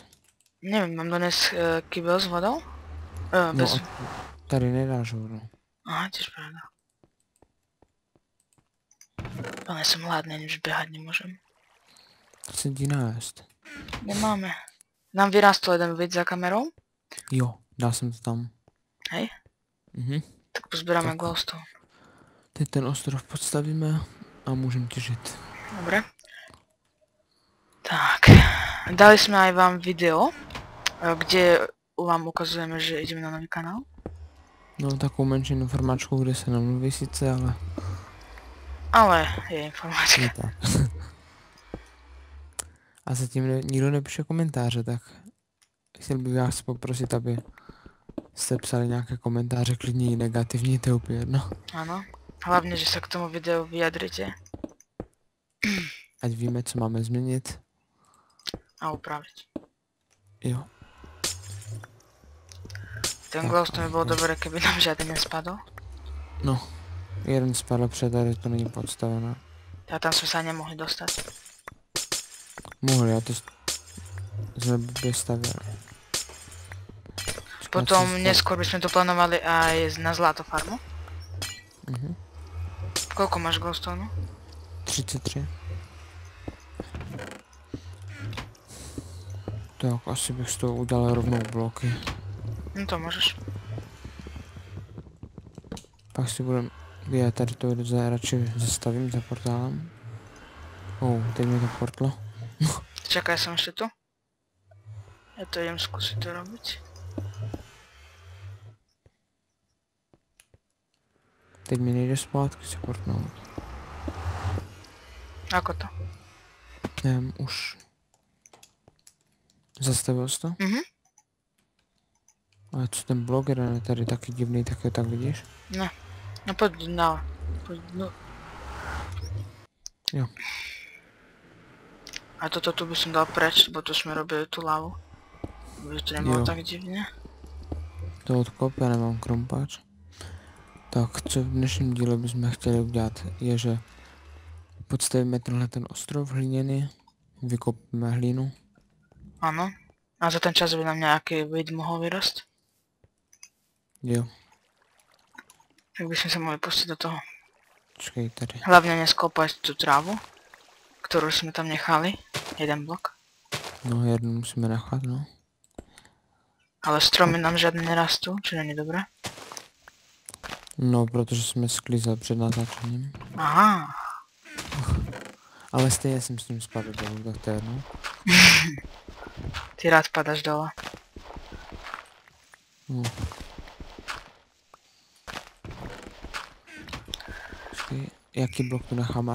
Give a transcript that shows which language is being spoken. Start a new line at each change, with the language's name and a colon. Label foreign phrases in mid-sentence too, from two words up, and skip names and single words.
Slovak: Neviem, mám doniesť kybel s vodou?
Czech: No, Bez... tady nedáš vodu.
Slovak: Aha, tiež pravda. Ale som hladný, už behať nemôžem.
Czech: Chci ti nájsť.
Slovak: Nemáme. Nám vyrástol jeden vid za kamerou.
Czech: Jo, dal jsem to tam.
Slovak: Hej? Mhm. Tak pozbieráme Tak. glowstone.
Czech: Teď ten ostrov podstavíme a můžem těžit.
Slovak: Dobre. Tak. Dali sme aj vám video, kde vám ukazujeme, že ideme na nový kanál.
Czech: No, takovou menší informačku, kde se nemluví sice, ale
Slovak: Ale je informácia. je tak.
Czech: A zatím nikdo nepíše komentáře, tak chtěl bych vás poprosit, aby jste psali nějaké komentáře, klidně i negativní, to je úplně jedno.
Slovak: Áno. Hlavne, že sa k tomu videu vyjadrite
Czech: Ať víme, co máme změnit.
Slovak: a upraviť.
Czech: Jo. Ten Tak,
Slovak: glowstone by bolo ok. dobré, keby nám žiaden nespadol.
Czech: No, jeden spadl před, tady to není podstavené.
Slovak: A tam sme sa nemohli dostať.
Czech: Mohli, já to jsme blbě stavěli.
Slovak: Potom neskôr by sme to plánovali aj na zlato farmu. Mhm. Koľko máš glowstone? 33.
Czech: Tak, asi bych z toho udělal rovnou bloky.
Slovak: No to môžeš.
Czech: Pak si budem... Já tady to radši zastavím za portálem. Teď mi to portlo.
Slovak: Čakaj, som ešte tu. Ja to idem skúsiť to robiť.
Czech: Teď mi nejde zpátky se portnout.
Slovak: Ako to?
Czech: Už... Zastavil jsi to? Mhm. Ale co ten blok jeden je tady taky divný, tak je tak vidíš? Ne.
Slovak: No poď na... Poď, no.
Czech: Jo.
Slovak: A toto tu by som dal preč, lebo tu sme robili tú lavu. Aby to nebolo
Czech: Jo.
Slovak: tak divne. To odkop,
Czech: já nemám krompáč. Tak, co v dnešním díle bychom chtěli udělat, je, že podstavíme tenhle ten ostrov hliněný, vykopíme hlínu.
Slovak: Áno. A za ten čas by nám nejaký vid mohol vyrasť.
Czech: Jo,
Slovak: Tak by sme sa mohli pustiť do toho.
Czech: počkej tady.
Slovak: Hlavne neskopať tú trávu, ktorú sme tam nechali. Jeden blok.
Czech: No, jednu musíme nechat, no.
Slovak: Ale stromy nám žiadne nerastú, čo není dobré.
Czech: No, protože jsme sklízeli před natáčením. Aha. Ale stejně jsem s ním spadl dolů, tak to je jedno.
Slovak: Ty rád padaš dole. No.
Czech: Počkej, jaký blok tu necháme?